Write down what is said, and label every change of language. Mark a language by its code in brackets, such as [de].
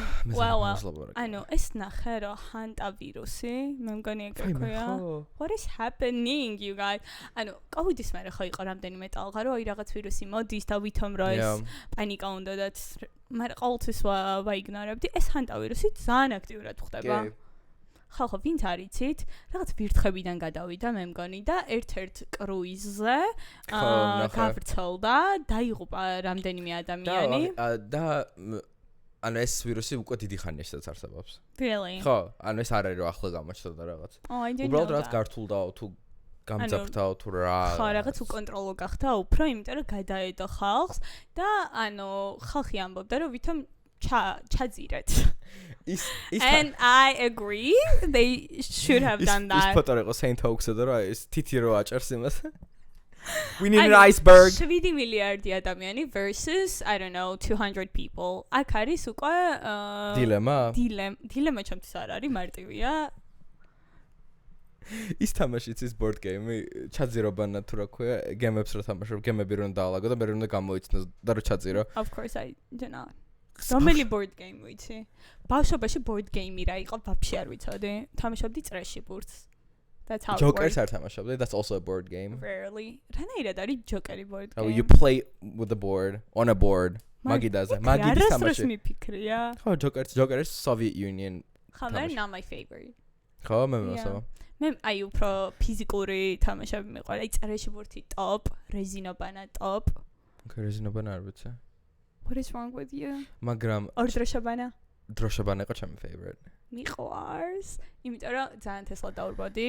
[ka] Well, ანუ ეს ნახე რომ ჰანტა ვირუსი, მე მგონი ეგ ქვია. [en] What is happening you guys? [ka] ანუ კოვიდის მერე ხო იყო რამდენიმე ტალღა რომ აი რაღაც ვირუსი მოდის და ვითომ რომ ეს პანიკა უნდათ, მაგრამ ყოველთვის ვაიგნორებდი. ეს ჰანტა ვირუსი ძალიან აქტიურად ხდება. ხალხო ვინც არიცით, რაღაც ვირთხებიდან გადავიდა მე მგონი და ერთ-ერთ კრუიზზე გავრცელდა, დაიღუპა რამდენიმე ადამიანი. და ანუ ეს ვირუსი უკვე დიდი ხანია შესაძ არსებობს. [en] Really? [ka] ხო, ანუ ეს არ არის რომ ახლა გამოჩნდა და რაღაც. უბრალოდ რაღაც გართულდაო თუ გამძაფრთაო თუ რა. ხო, რაღაც უკონტროლო გახდა უფრო, იმიტომ რომ გადაედო ხალხს და ანუ ხალხი ამბობდა რომ ვითომ ჩაძირეთ. [en] And I agree they should have done that. [ka] ის ფოტო იყო Saint Hoax-ზე და რა ის თითი რო აჭერს იმას. [en] We need an iceberg. 7 [ka] მილიარდი ადამიანი [en] versus I don't know 200 people. [ka] აქ არის უკვე დილემა ჩემთვის არ არის მარტივია. ის თამაშიც ის board game-ი ჩაძირობანა თუ რა ქვია, გემებს რო თამაშობ, გემები რო დაალაგო და მე რო უნდა გამოიცნო და რო ჩაძირო. [en] Of course I do not. [ka] რომელი board game ვიცი? ბავშვობაში board game-ი რა იყო, ვაფშე არ ვიცოდი. თამაშობდი წრეში ბურთს. [en] That's how Joker's [ka] არ თამაშობდი, [en] that's also a board game. Rarely. [ka] რანაირად არის Joker-ი board game? [en] Oh, you play with the board on a board. [ka] მაგიდაზე, მაგიდის თამაში. რას მიფიქრია? [en] ხო, Joker is Soviet Union. ხო, they're not my favorite. [ka] ხო, მე მოსავა. მე აი უფრო ფიზიკური თამაშები მიყვარს. აი წრეში ბურთი top, რეზინობანა top. Okay, რეზინობანა არ ვიცი. [en] What is wrong with you? [ka] მაგრამ ორდროშაბანა დროშაბანა იყო ჩემი favorite. მიყვარს, იმიტომ რომ ძალიან თესლა დაურბოდი.